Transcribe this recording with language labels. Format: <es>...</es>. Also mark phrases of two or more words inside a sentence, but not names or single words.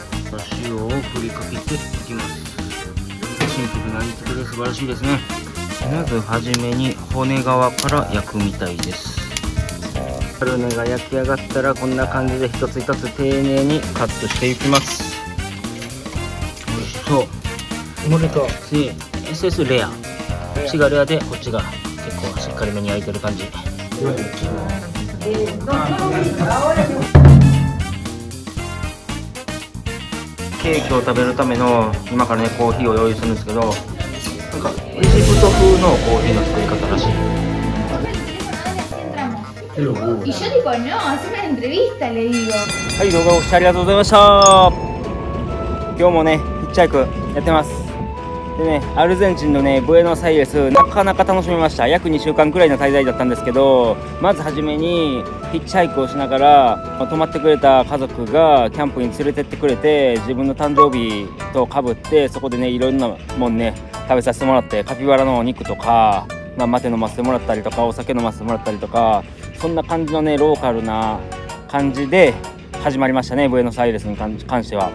<ja>塩を振りかけていきます。シンプルな煮付けで素晴らしいですね。まずはじめに骨側から焼くみたいです。カルネが焼き上がったらこんな感じで一つ一つ丁寧にカットしていきます。おいしそう。</ja> <es>Sí, ese es</es> <ja>レア。こっちがレアでこっちが結構しっかりめに焼いてる感じ。ケーキを食べるための今からねコーヒーを用意するんですけど、なんかエジプト風のコーヒーの作り方らしい。</ja> <es>Y yo digo, no, haz una entrevista, le digo.</es> <ja>はい、動画をご視聴ありがとうございました。今日もねヒッチハイクやってます。でね、アルゼンチンのねブエノスアイレスなかなか楽しみました。約2週間くらいの滞在だったんですけど、まずはじめにヒッチハイクをしながら泊まってくれた家族がキャンプに連れてってくれて、自分の誕生日とかぶってそこでねいろんなもんね食べさせてもらって、カピバラのお肉とか、マテ飲ませてもらったりとか、お酒飲ませてもらったりとか、そんな感じのねローカルな感じで始まりましたね、ブエノスアイレスに関しては。</ja>